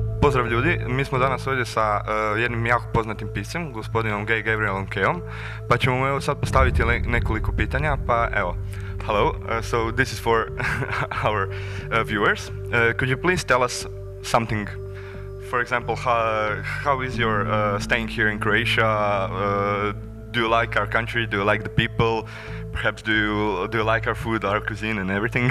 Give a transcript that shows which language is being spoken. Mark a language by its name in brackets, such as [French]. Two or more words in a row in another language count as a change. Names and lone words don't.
[Croatian] Pozdrav ljudi, mi smo danas ovdje sa jednim jako poznatim piscem, gospodinom Gavrielom Kayom, pa ćemo mu evo sad postaviti nekoliko pitanja, pa evo. [English] Hello, so this is for our viewers. Could you please tell us something? For example, how is your staying here in Croatia? Do you like our country? Do you like the people? Perhaps do you like our food, our cuisine, and everything?